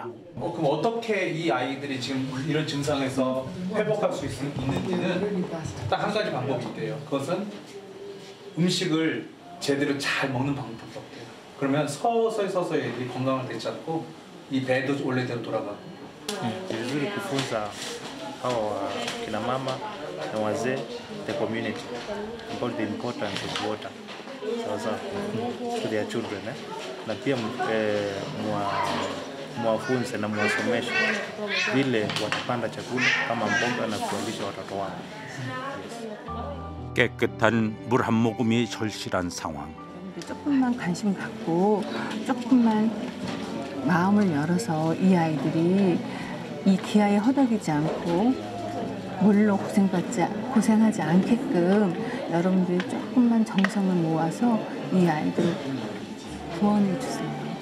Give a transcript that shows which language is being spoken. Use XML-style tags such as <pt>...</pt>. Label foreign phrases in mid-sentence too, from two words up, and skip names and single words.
<ko>그럼 어떻게 이 아이들이 지금 이런 증상에서 회복할 수 있는지는 딱 한 가지 방법이 있대요. 그것은 음식을 제대로 잘 먹는 방법이에요. 그러면 서서히 애들이 건강을 되찾고 이 배도 원래대로 돌아가고.</ko> <sw>Ni vizuri kufunza hawa kina mama na wazee</sw> <en>the community about the importance of water</en> <sw>sawa</sw> <en>to their children</en> <sw>na pia mwafunze na mwasomeshe vile watapanda chakula kama mboga na kuwalisha watoto wao.</sw> <ko>깨끗한 물 한 모금이 절실한 상황. 조금만 관심 갖고 조금만 마음을 열어서 이 아이들이 이 기아에 허덕이지 않고 물로 고생하지 않게끔 여러분들이 조금만 정성을 모아서 이 아이들을 구원해 주세요.</ko>